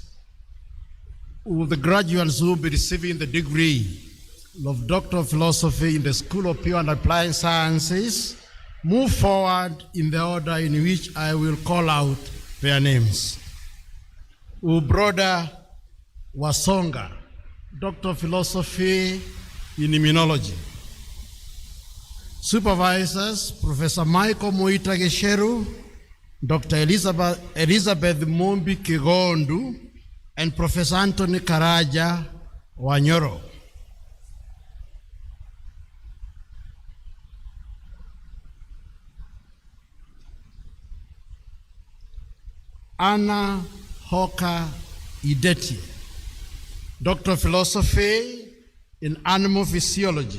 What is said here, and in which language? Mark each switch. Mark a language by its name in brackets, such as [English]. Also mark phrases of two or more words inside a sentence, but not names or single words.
[English] The graduates who will be receiving the degree of Doctor of Philosophy in the School of Pure and Applied Sciences move forward in the order in which I will call out their names. Brother Wasonga, Doctor of Philosophy in Immunology. Supervisors, Professor Michael Moita Gesheru, Dr. Elizabeth Mombi Kigondu, and Professor Anthony Karaja Wanyoro. Anna Hoka Ideti, Doctor of Philosophy in Animal Physiology.